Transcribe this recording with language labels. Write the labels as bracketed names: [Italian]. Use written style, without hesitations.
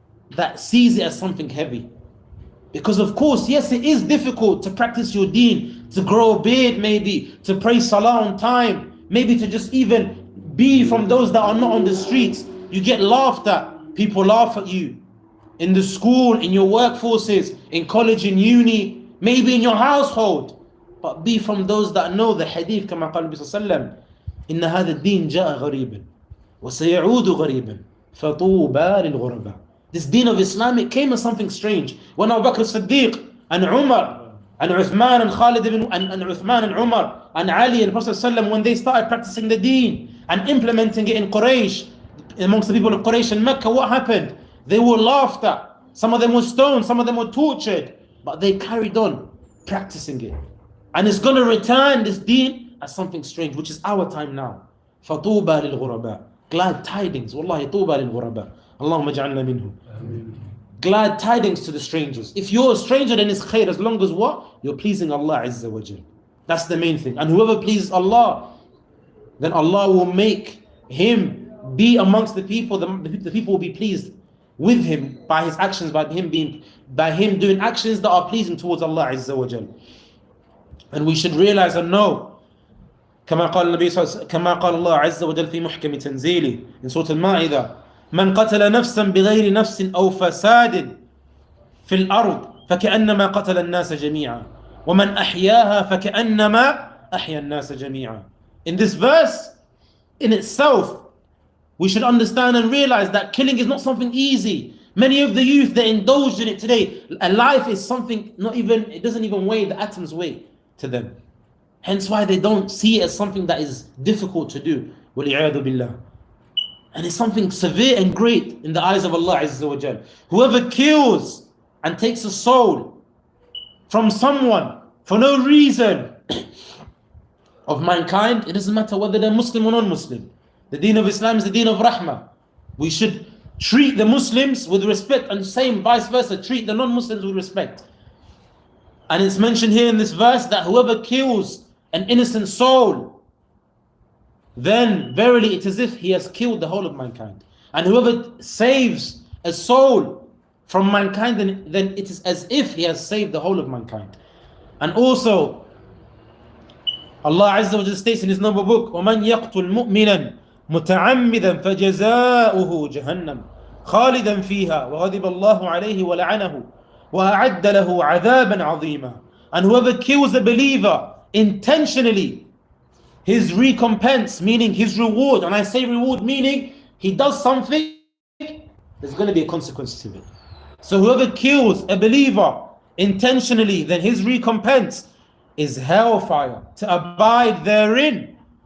[English] That sees it as something heavy. Because of course, yes, it is difficult to practice your deen, to grow a beard maybe, to pray salah on time, maybe to just even be from those that are not on the streets. You get laughed at, people laugh at you. In the school, in your workforces, in college, in uni, maybe in your household. But be from those that know the hadith, [Arabic] كما قال النبي صلى الله عليه وسلم, إن هذا الدين جاء غريبا وسيعود غريبا فطوبى للغرباء. [English] This deen of Islam, it came as something strange. When Abu Bakr as-Siddiq and Umar and Uthman and Khalid and Uthman and Umar and Ali and the Prophet ﷺ, when they started practicing the deen and implementing it in Quraysh, amongst the people of Quraysh and Mecca, what happened? They were laughed at. Some of them were stoned, some of them were tortured, but they carried on practicing it. And it's going to return this deen as something strange, which is our time now. [Arabic] فَطُوبَى لِلْغُرَبَاءِ. [English] Glad tidings. [Arabic] Wallahi, طُوبَى لِلْغُرَبَاءِ. Allahumma ja'alna minhum. [English] Glad tidings to the strangers. If you're a stranger, then it's khair, as long as what? You're pleasing Allah Azza wa Jal. That's the main thing. And whoever pleases Allah, then Allah will make him be amongst the people. The people will be pleased with him by his actions, by him doing actions that are pleasing towards Allah Azza wa Jal. And we should realize and know, [Arabic] كما قال الله عز وجل في محكم تنزيله [English] in Surah Al-Ma'idah, [Arabic] من قتل نفسا بغير نفس أو فساد في الأرض فكأنما قتل الناس جميعا ومن أحياها فكأنما أحيا الناس جميعا. [English] In this verse, in itself, we should understand and realize that killing is not something easy. Many of the youth, they indulge in it today. A life is something it doesn't even weigh the atom's weight to them. Hence why they don't see it as something that is difficult to do. [Arabic] وَلِعِيَاذُ بِاللَّهِ. [English] And it's something severe and great in the eyes of Allah Azza wa Jal. Whoever kills and takes a soul from someone for no reason of mankind, it doesn't matter whether they're Muslim or non-Muslim. The deen of Islam is the deen of rahmah. We should treat the Muslims with respect, and same vice versa, treat the non-Muslims with respect. And it's mentioned here in this verse that whoever kills an innocent soul then verily it is as if he has killed the whole of mankind. And whoever saves a soul from mankind, then it is as if he has saved the whole of mankind. And also, Allah Azza wa Jalla states in His noble book, [Arabic] وَمَنْ يَقْتُلْ مُؤْمِنًا مُتَعَمِّدًا فَجَزَاؤُهُ جَهَنَّمْ خَالِدًا فِيهَا وَغَضِبَ اللَّهُ عَلَيْهِ وَلَعَنَهُ وَأَعَدَّ لَهُ عَذَابًا عَظِيمًا. [English] And whoever kills a believer intentionally, his recompense, meaning his reward, and I say reward meaning he does something, there's going to be a consequence to it. So whoever kills a believer intentionally, then his recompense is hellfire, to abide therein.